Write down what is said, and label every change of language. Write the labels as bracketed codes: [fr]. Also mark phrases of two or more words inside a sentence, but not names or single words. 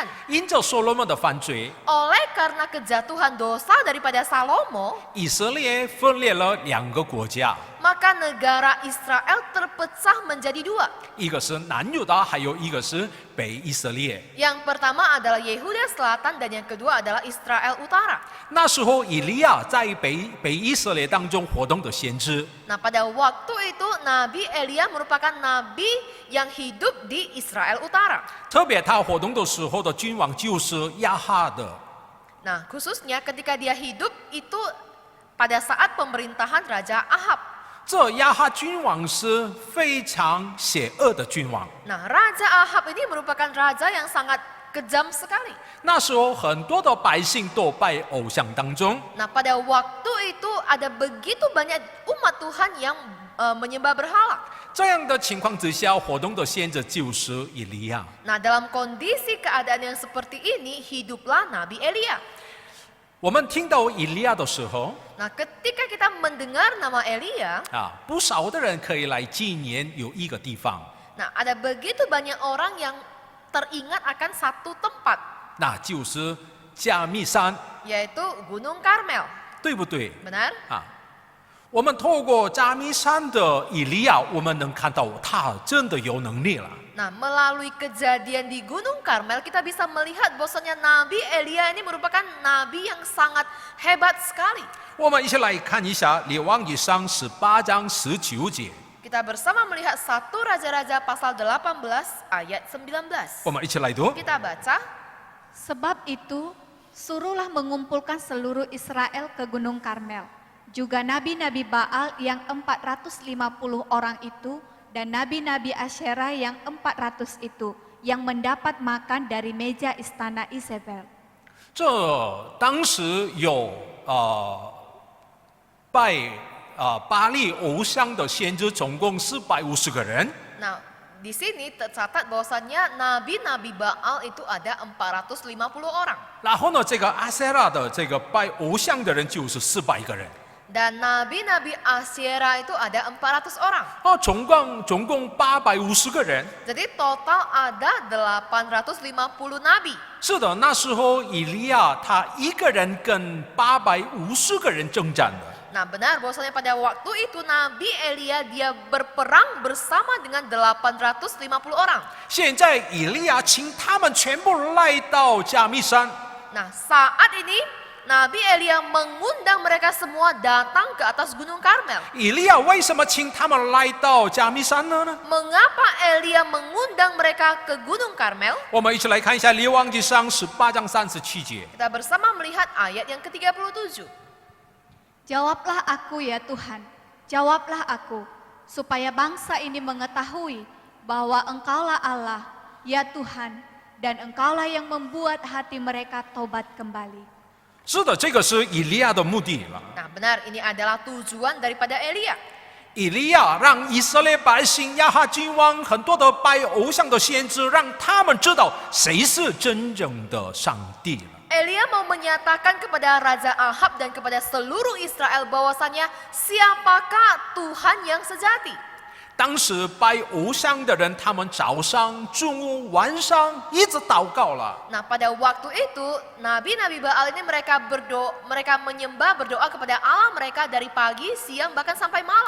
[zh] 因着所罗门的犯罪， [id] Oleh karena kejatuhan dosa daripada Salomo, [zh] 以色列分裂了两个国家， [id] maka negara Israel terpecah menjadi dua. [zh] 一个是南犹大，还有一个是北以色列。 [id] Yang pertama adalah Yehuda Selatan dan yang kedua adalah Israel Utara. [zh] 那时候以利亚在北以色列当中活动的先知， [id] Nah, pada waktu itu Nabi Elia merupakan nabi yang hidup di Israel Utara. [zh] 特别他活动的时候的君王就是亚哈的。 [id] Nah, khususnya ketika dia hidup itu pada saat pemerintahan Raja Ahab. [zh] 这亚哈君王是非常邪恶的君王。 [id] Nah, Raja Ahab ini merupakan raja yang sangat kejam sekali. [zh] 那时候很多的百姓都拜偶像当中， [id] Nah, pada waktu itu ada begitu banyak umat Tuhan yang menyembah berhala. [zh] 这样的情况之下，活动的先知就是以利亚。 [id] Nah, dalam kondisi keadaan yang seperti ini, hiduplah Nabi Elia. [zh] 我们听到以利亚的时候， [id] Nah, ketika kita mendengar nama Elia, [zh] 不少的人可以来纪念有一个地方， [id] nah ada begitu banyak orang yang teringat akan satu tempat, [zh] 那就是加密山， [id] yaitu Gunung Karmel. [zh] 对不对？ [id] Benar? [zh] 我们透过加密山的以利亚，我们能看到他真的有能力了。 [id] Nah, melalui kejadian di Gunung Karmel, kita bisa melihat bahwasanya Nabi Elia ini merupakan nabi yang sangat hebat sekali. [zh] 我们一起来看一下《列王纪上》18章19节。 [id] Kita bersama melihat 1 Raja-Raja pasal 18 ayat 19. [zh] 我们一起来读。 [id] Kita baca. Sebab itu, suruhlah mengumpulkan seluruh Israel ke Gunung Karmel. Juga nabi-nabi Baal yang 450 orang itu, dan nabi-nabi Asyera yang 400 itu, yang mendapat makan dari meja istana Isabel. [zh] 这当时有拜巴利偶像的先知，总共450个人。 [id] Nah, di sini tercatat bahwasannya nabi-nabi Baal itu ada 450 orang. [zh] 然后呢，这个阿塞拉的这个拜偶像的人就是400个人。 [id] Dan nabi-nabi Asyera itu ada 400 orang. [zh] 总共850个人。 [id] Jadi total ada 850 nabi. [zh] 是的，那时候以利亚他一个人跟850个人征战的。 [id] Nah benar bahwasanya pada waktu itu Nabi Elia dia berperang bersama dengan 850 orang. [zh] 现在以利亚请他们全部来到加密山。 [id] Nah saat ini Nabi Elia mengundang mereka semua datang ke atas Gunung Karmel. [zh] 以利亚为什么请他们来到加密山呢？ [id] Mengapa Elia mengundang mereka ke Gunung Karmel? [zh] 我们一起来看一下《列王纪上》18章37节。 [id] Kita bersama melihat ayat yang ke-37. Jawablah aku ya Tuhan, jawablah aku, supaya bangsa ini mengetahui bahwa Engkaulah Allah, ya Tuhan, dan Engkaulah yang membuat hati mereka tobat kembali. [zh] 是的，这个是以利亚的目的了。 [id] Nah benar ini adalah tujuan daripada Elia. [zh] 以利亚让以色列百姓亚哈君王很多的拜偶像的先知，让他们知道谁是真正的上帝了。 [id] Elia mau menyatakan kepada Raja Ahab dan kepada seluruh Israel bahwasanya siapakah Tuhan yang sejati. [zh] 当时拜偶像的人，他们早上、中午、晚上一直祷告了。 [id] Nah pada waktu itu nabi-nabi Baal ini mereka menyembah berdoa kepada Allah mereka dari pagi, siang bahkan sampai malam.